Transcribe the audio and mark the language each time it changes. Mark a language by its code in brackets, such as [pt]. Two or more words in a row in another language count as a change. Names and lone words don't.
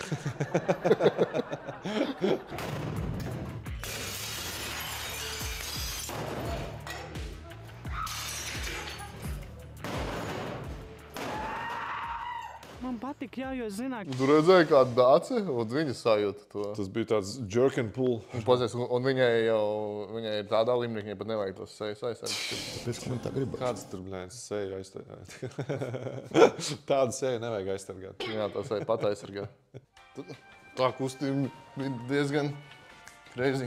[lv] Man patīk, jā, jo es zināju, Tu redzēji kādu dāci, un viņa sajūta to. Tas bija tāds [en] jerk and pull. [lv] Un viņai ir tādā līmenī, ka viņai pat nevajag tos sejas aizsargāt. Pēc man tā gribas. Kāds tur, bļaļ, seju aizsargāt? Tādu seju nevajag aizsargāt. Jā, tā seja pat aizsargāt. Tā kustība bija diezgan crazy.